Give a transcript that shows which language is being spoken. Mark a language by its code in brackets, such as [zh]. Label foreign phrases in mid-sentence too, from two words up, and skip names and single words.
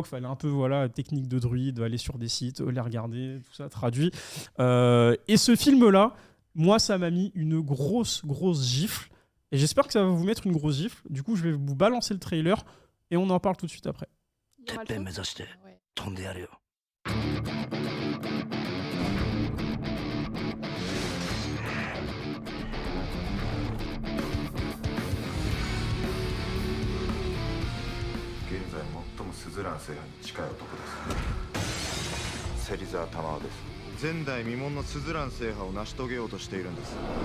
[fr] Il fallait un peu, technique de druide, aller sur des sites, les regarder, tout ça traduit. Et ce film-là, moi, ça m'a mis une grosse gifle. Et j'espère que ça va vous mettre une grosse gifle. Du coup, je vais vous balancer le trailer et on en parle tout de suite après. Il y aura le feu. Ouais. [ja] 飛んでやるよ現在最もスズラン制覇に近い男です芹沢玉緒です前代未聞のスズラン制覇を成し遂げようとしているんです